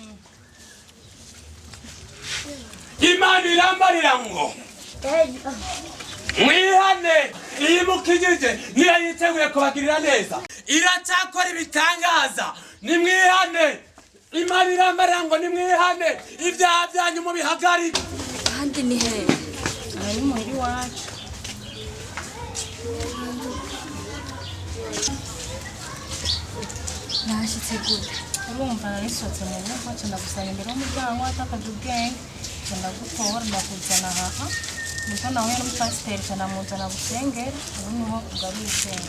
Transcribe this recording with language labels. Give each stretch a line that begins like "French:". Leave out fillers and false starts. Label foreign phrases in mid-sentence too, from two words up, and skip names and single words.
Rundi: imana irambarira ngo mwihane iyimukijije niyo yiteguye kubagirira neza iracyakora ibitangaza nimwihane imana irambarira ngo nimwihane ibyaha byanyu mubihagarike ahandi ni hehe aha ni muhira iwacu nahashyitse gute urumva narisohotse mu rugo nca ndagusanga imbere y'umuryango watakaje ubwenge nca ndagutora ndakuzana aha niko nahuye n'umupasiteri nca ndamuzana gusengera ubu niho ugaruye ubwenge